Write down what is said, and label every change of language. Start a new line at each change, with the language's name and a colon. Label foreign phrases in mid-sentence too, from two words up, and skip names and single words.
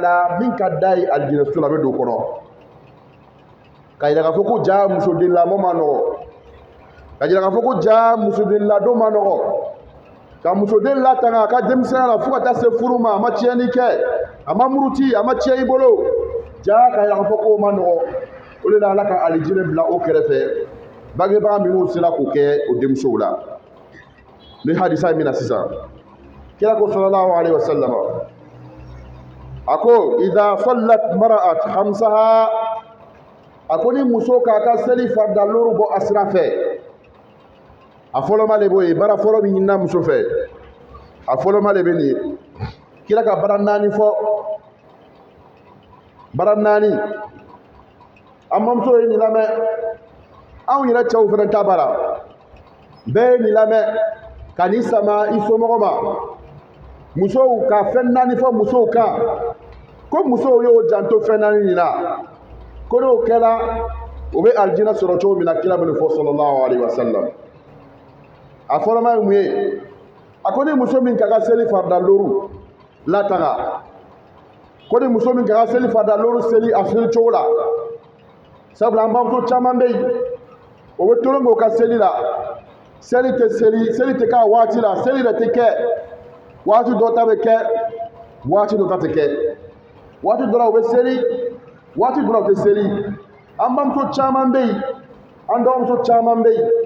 Bambara: la min ka d'a ye alijinɛ so la a bɛ don o kɔnɔ ka yira k'a fɔ ko ja musoden lamɔ ma nɔgɔ ka yira k'a fɔ ko ja musoden ladon ma nɔgɔ ka musoden latanga a ka denmisɛnya la fo ka taa se furu ma a ma tiɲɛni kɛ a ma muruti a ma tiɲɛ i bolo ja ka yira k'a fɔ k'o ma nɔgɔ o de la ala ka alijinɛ bila o kɛrɛfɛ bangebaga minnu sera k'o kɛ o denmusow la ni hadisa min na sisan kira ko
Arabic: صلى الله عليه وسلم
Bambara: a ko
Arabic: إذا صلت المرأة خمسها
Bambara: a ko ni muso k'a ka seli farida loro bɔ a sira fɛ a fɔlɔma de b'o ye bara fɔlɔ min ɲinina muso fɛ a fɔlɔma de bɛ nin ye kira ka bara 4 fɔ bara 4 an bamuso ye nin lamɛn anw yɛrɛ cɛw fana ta bara bɛɛ ye nin lamɛn ka nin sama i somɔgɔ ma musow ka fɛn 4 fɔ musow kan ko musow y'o janto fɛn 4 nin na ko n'o kɛra o bɛ alijinɛ sɔrɔ cogo min na kira bɛ nin fɔ
Arabic: صلى الله عليه وسلم
Bambara: a fɔlɔma ye mun ye a ko ni muso min ka seli farida loro latanga ko ni muso min ka seli farida loro seli a seli cogo la sabula an bamuso caman bɛ yen o bɛ tolon k'o ka seli la seli tɛ k'a waati la seli yɛrɛ tɛ kɛ waati dɔ ta bɛ kɛ waati dɔ ta tɛ kɛ waati dɔ la o bɛ seli waati dɔ la o tɛ seli an bamuso caman bɛ yen an dɔgɔmuso caman bɛ yen